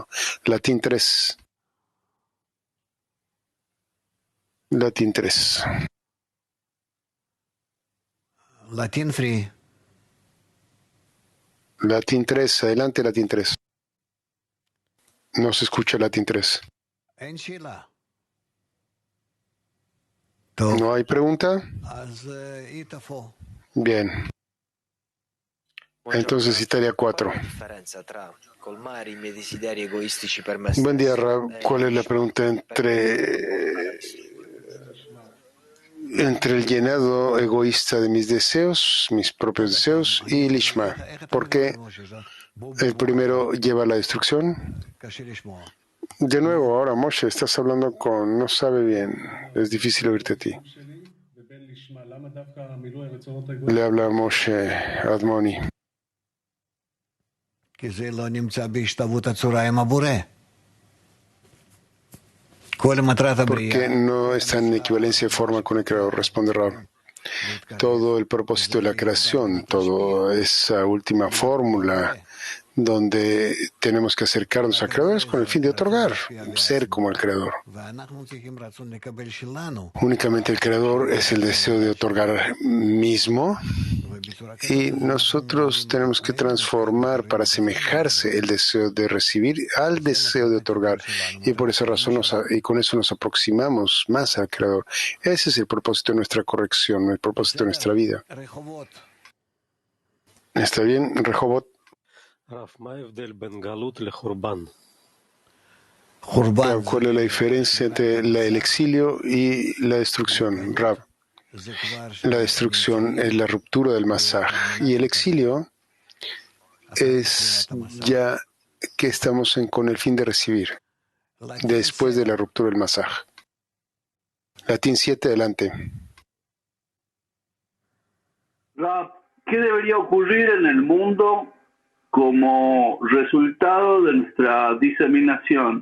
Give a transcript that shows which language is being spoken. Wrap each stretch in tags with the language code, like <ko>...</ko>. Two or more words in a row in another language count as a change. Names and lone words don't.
<es>Latín 3. Latín 3.</es> <en>Latin free.</en> <es>Latín 3, adelante Latín 3. No se escucha Latín 3.</es> <he>אין שאלה.</he> <es>¿No hay pregunta?</es> <he>אז היא תבוא.</he> <es>Bien. Entonces Italia 4. Buen día, Rab. ¿Cuál es la pregunta entre el llenado egoísta de mis deseos, mis propios deseos, y Lishma? ¿Por qué el primero lleva a la destrucción?</es> <he>קשה לשמוע.</he> <es>De nuevo, ahora Moshe, estás hablando con... no sabe bien. Es difícil oírte a ti. Le habla Moshe Admoni.</es> <he>כי זה לא נמצא בהשתוות הצורה עם הבורא. כל מטרת הבריאה.</he> <es>Porque no está en equivalencia de forma con el Creador, responde Rab. Todo el propósito de la creación, toda esa última fórmula donde tenemos que acercarnos al Creador es con el fin de otorgar, ser como el Creador.</es> <he>ואנחנו צריכים רצון לקבל שלנו.</he> <es>Únicamente el Creador es el deseo de otorgar mismo y nosotros tenemos que transformar para asemejarse el deseo de recibir al deseo de otorgar y por esa razón y con eso nos aproximamos más al Creador. Ese es el propósito de nuestra corrección, el propósito de nuestra vida. רחובות. ¿Está bien, Rehobot?</es> <he>חורבן.</he> <es>¿Cuál es la diferencia entre el exilio y la destrucción? Rab,</es> <he>זה כבר</he> <es>la destrucción es la ruptura del masaj y el exilio es ya que estamos con el fin de recibir después de la ruptura del masaj. Latín 7, adelante. Rab, ¿qué debería ocurrir en el mundo como resultado de nuestra diseminación?</es>